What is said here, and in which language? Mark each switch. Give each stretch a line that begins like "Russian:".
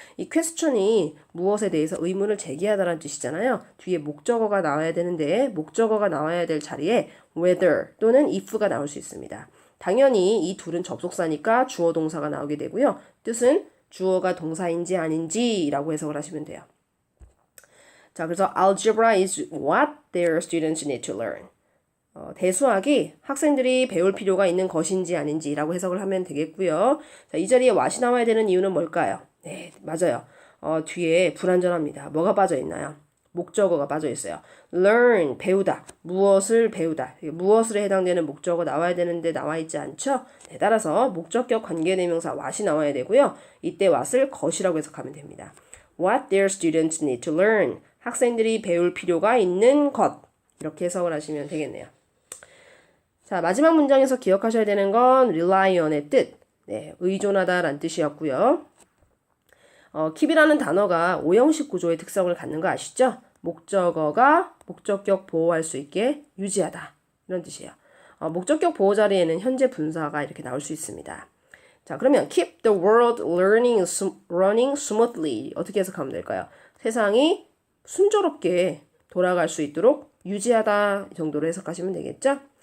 Korean: 이 question이 무엇에 대해서 의문을 제기하다라는 뜻이잖아요. 뒤에 목적어가 나와야 되는데 목적어가 나와야 될 자리에 whether 또는 if가 나올 수 있습니다. 당연히 이 둘은 접속사니까 주어 동사가 나오게 되고요. 뜻은 주어가 동사인지 아닌지라고 해석을 하시면 돼요. 자, 그래서
English: algebra is what their students need to learn.
Korean: 대수학이 학생들이 배울 필요가 있는 것인지 아닌지라고 해석을 하면 되겠고요. 자, 이 자리에 what이 나와야 되는 이유는 뭘까요? 네, 맞아요. 뒤에 불완전합니다. 뭐가 빠져 있나요? 목적어가 빠져 있어요. learn, 배우다. 무엇을 배우다. 무엇에 해당되는 목적어 나와야 되는데 나와 있지 않죠? 네, 따라서 목적격 관계대명사 what이 나와야 되고요. 이때 what을 것이라고 해석하면 됩니다.
English: What their students need to learn.
Korean: 학생들이 배울 필요가 있는 것. 이렇게 해석을 하시면 되겠네요. 자, 마지막 문장에서 기억하셔야 되는 건 rely on의 뜻. 네, 의존하다라는 뜻이었고요. keep이라는 단어가 오형식 구조의 특성을 갖는 거 아시죠? 목적어가 목적격 보호할 수 있게 유지하다. 이런 뜻이에요. 목적격 보호 자리에는 현재 분사가 이렇게 나올 수 있습니다. 자, 그러면
English: keep the world running smoothly.
Korean: 어떻게 해석하면 될까요? 세상이 순조롭게 돌아갈 수 있도록 유지하다 정도로 해석하시면 되겠죠?